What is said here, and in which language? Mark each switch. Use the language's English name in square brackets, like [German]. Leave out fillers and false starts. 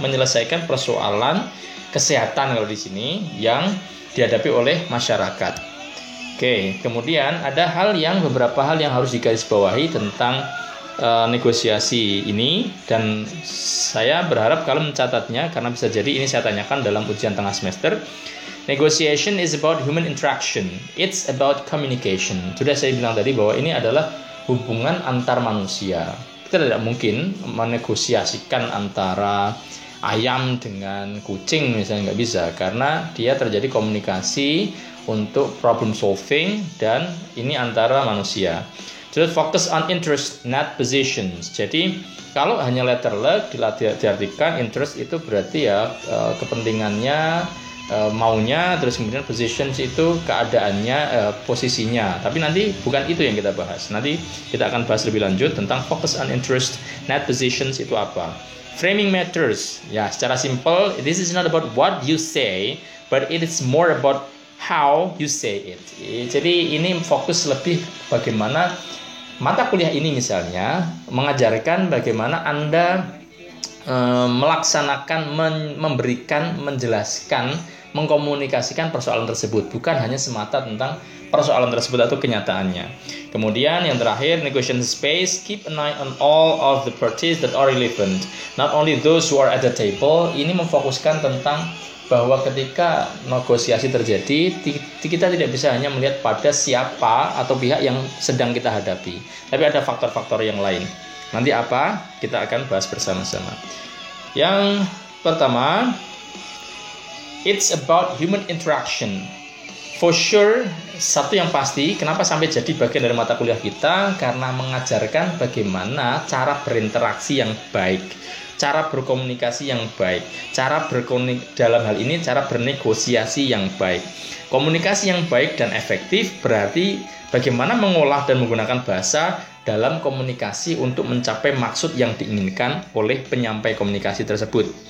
[Indonesian] Menyelesaikan persoalan kesehatan kalau di sini yang dihadapi oleh masyarakat. Oke, kemudian ada beberapa hal yang harus digarisbawahi tentang negosiasi ini, dan saya berharap kalian mencatatnya karena bisa jadi ini saya tanyakan dalam ujian tengah semester. [English] Negotiation is about human interaction. It's about communication. [Indonesian] Sudah saya bilang tadi bahwa ini adalah hubungan antar manusia. Kita tidak mungkin menegosiasikan antara ayam dengan kucing misalnya, nggak bisa, karena dia terjadi komunikasi untuk problem solving dan ini antara manusia. [English] Terus focus on interest, not positions. [Indonesian] Jadi kalau hanya letter luck diartikan interest itu berarti ya kepentingannya, maunya, terus kemudian positions itu keadaannya, posisinya. Tapi nanti bukan itu yang kita bahas. Nanti kita akan bahas lebih lanjut tentang [English] focus on interest, not positions [Indonesian] itu apa. [English] Framing matters. [Indonesian] Ya, secara simple, [English] this is not about what you say, but it is more about how you say it. [Indonesian] Jadi ini fokus lebih bagaimana mata kuliah ini misalnya mengajarkan bagaimana Anda melaksanakan, memberikan, menjelaskan, mengkomunikasikan persoalan tersebut, bukan hanya semata tentang persoalan tersebut atau kenyataannya. Kemudian yang terakhir, [English] negotiation space, keep an eye on all of the parties that are relevant, not only those who are at the table. [Indonesian] Ini memfokuskan tentang bahwa ketika negosiasi terjadi, kita tidak bisa hanya melihat pada siapa atau pihak yang sedang kita hadapi, tapi ada faktor-faktor yang lain. Nanti apa? Kita akan bahas bersama-sama. Yang pertama, [English] it's about human interaction. For sure, [Indonesian] satu yang pasti, kenapa sampai jadi bagian dari mata kuliah kita? Karena mengajarkan bagaimana cara berinteraksi yang baik, cara berkomunikasi yang baik, dalam hal ini cara bernegosiasi yang baik. Komunikasi yang baik dan efektif berarti bagaimana mengolah dan menggunakan bahasa dalam komunikasi untuk mencapai maksud yang diinginkan oleh penyampai komunikasi tersebut.